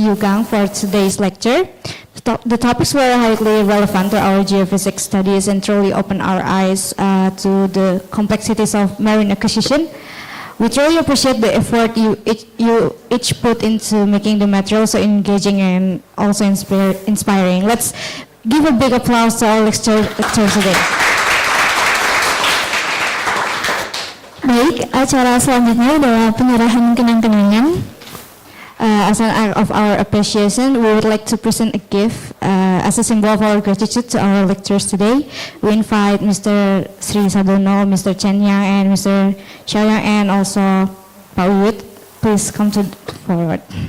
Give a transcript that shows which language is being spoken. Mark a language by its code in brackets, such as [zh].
[en] Yugang for today's lecture. The topics were highly relevant to our geophysics studies and truly opened our eyes to the complexities of marine acquisition. We truly appreciate the effort you each put into making the material so engaging and also inspiring. Let's give a big applause to our lecturer today. [id] Baik, acara selanjutnya adalah penyerahan kenang-kenangan. [en] As an act of our appreciation, we would like to present a gift as a symbol of our gratitude to our lecturers today. We invite Mr. Sri Sadono, Mr. Chen Yang, and Mr. Qiao Yang, and also Pak Wood. Please come to forward.